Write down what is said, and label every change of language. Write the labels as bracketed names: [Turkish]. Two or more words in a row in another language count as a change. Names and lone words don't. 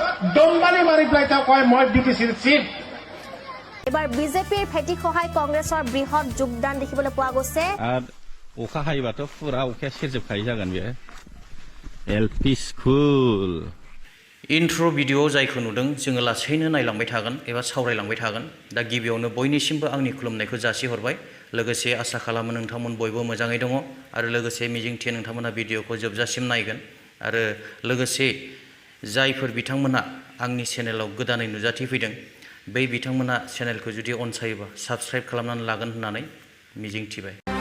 [Assamese] দমবানি মাৰি পেলাই তেওঁ কয় মই বিটিচিৰ চিফ। এবাৰ বিজেপিৰ ভেটি সহায় কংগ্ৰেছৰ বৃহৎ যোগদান দেখিবলৈ পোৱা গৈছে। [Bodo] अखा हायोबाथ' फुरा अखाया सेरजोबखायो जागोन बेयो [English] LP school [Bodo] इन्ट्र' भिडिअ जायखौ नुदों जोङो लासैनो नायलांबाय थागोन एबा सावरायलांबाय थागोन। दा गिबियावनो बयनिसिमबो आंनि खुलुमनायखौ जासिहरबाय। लोगोसे आसा खालामो नोंथांमोन बयबो मोजाङै दङ आरो लोगोसे मिजिंथियो नोंथांमोना भिडिअखौ जोबजासिम नायगोन आरो लोगोसे जायफोर बिथांमोना आंनि चेनेलाव गोदानै नुजाथिफैदों बै बिथांमोना चेनेलखौ जुदि अनसायोबा साबस्क्राइब खालामनानै लागोन होननानै मिजिंथिबाय।